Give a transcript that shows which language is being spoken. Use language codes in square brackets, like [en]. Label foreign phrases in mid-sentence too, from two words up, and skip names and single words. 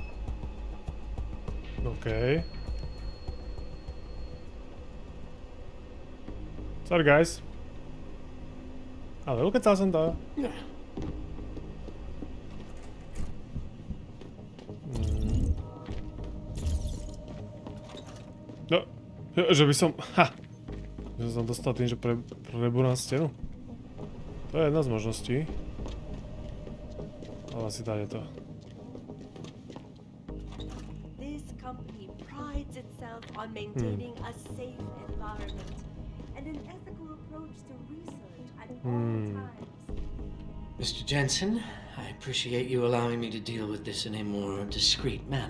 [en] Okay. Sorry guys. [sk] Ale ukecal som to. No, že by som... Že som dostal tým, že prebúram stenu. To je jedna z možností. Ale asi tá je to. [en] This company prides itself on maintaining a safe environment and an ethical approach to research at all times. Mr. Jensen, I appreciate you allowing me to deal with this in a more discreet manner.